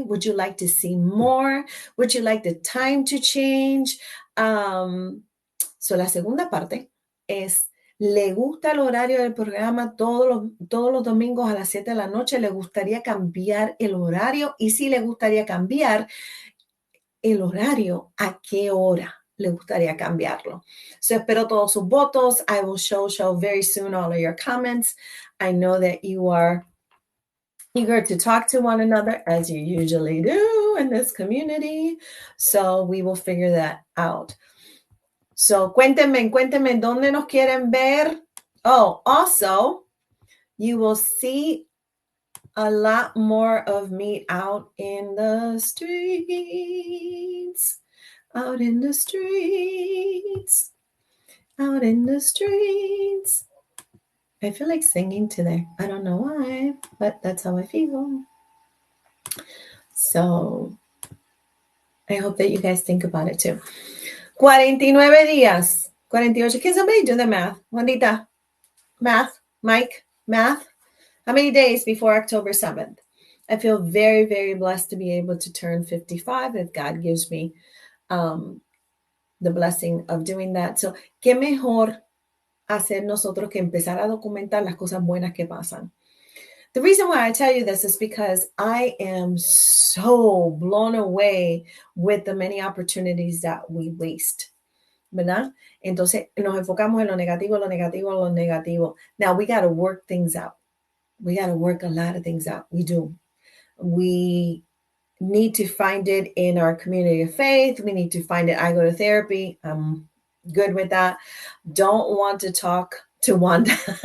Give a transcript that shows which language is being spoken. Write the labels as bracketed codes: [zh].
[en] Would you like to see more? Would you like the time to change? [es] So la segunda parte es, ¿le gusta el horario del programa todos los domingos a las 7 de la noche? ¿Le gustaría cambiar el horario? Y si le gustaría cambiar el horario, ¿a qué hora le gustaría cambiarlo? So espero todos sus votos. [en] I will show very soon all of your comments. I know that you are eager to talk to one another, as you usually do in this community. So we will figure that out. [es] So cuéntenme dónde nos quieren ver. [en] Oh, also, you will see a lot more of me out in the streets. Out in the streets. Out in the streets. I feel like singing today. I don't know why, but that's how I feel. So I hope that you guys think about it too. [es] 49 días. [en] 48. Can somebody do the math? Juanita, math? Mike, math? How many days before October 7th? I feel very, very blessed to be able to turn 55, if God gives me the blessing of doing that. [es] So, ¿qué mejor hacer nosotros que empezar a documentar las cosas buenas que pasan? [en] The reason why I tell you this is because I am so blown away with the many opportunities that we waste, ¿verdad? [es] Entonces nos enfocamos en lo negativo. [en] Now we got to work things out. We got to work a lot of things out. We do. We need to find it in our community of faith. We need to find it. I go to therapy. I'm good with that. Don't want to talk to Wanda.